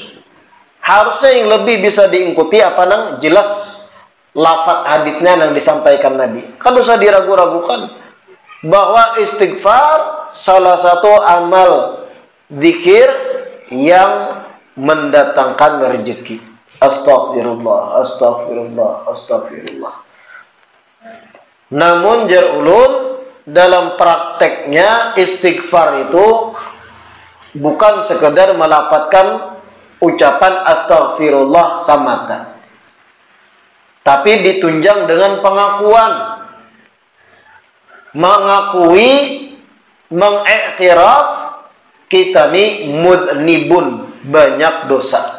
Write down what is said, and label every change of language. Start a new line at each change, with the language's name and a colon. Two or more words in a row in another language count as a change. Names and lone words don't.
Indonesian: Harusnya yang lebih bisa diikuti apa nang jelas lafaz hadisnya yang disampaikan Nabi. Kan usah diragu-ragukan bahwa istighfar salah satu amal zikir yang mendatangkan rezeki.
Arabic: أستغفر الله، أستغفر الله، أستغفر الله.
Indonesian: Namun
Banjar: jar ulun
Indonesian: dalam prakteknya istighfar itu bukan sekedar melafadzkan ucapan astaghfirullah samata, tapi ditunjang dengan pengakuan, mengakui, mengiktiraf kita ni mudnibun, banyak dosa.